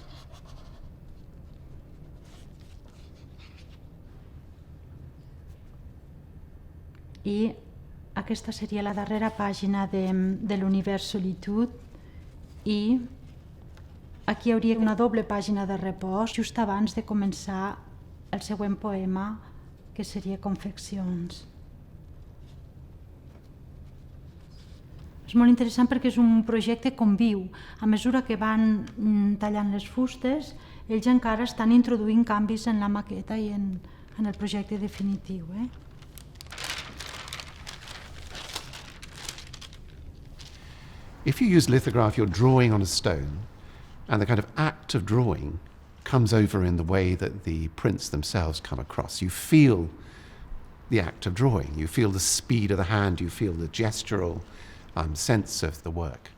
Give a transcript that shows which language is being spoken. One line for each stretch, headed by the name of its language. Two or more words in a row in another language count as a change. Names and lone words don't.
Catalan: I aquesta seria la darrera pàgina de l'univers solitud, i aquí hi hauria una doble pàgina de repòs just abans de començar el següent poema, que seria Confeccions. És molt interessant perquè és un projecte conviu. A mesura que van tallant les fustes, ells encara estan introduint canvis en la maqueta i en el projecte definitiu.
English: If you use lithograph, you're drawing on a stone, and the kind of act of drawing comes over in the way that the prints themselves come across. You feel the act of drawing, you feel the speed of the hand, you feel the gestural sense of the work.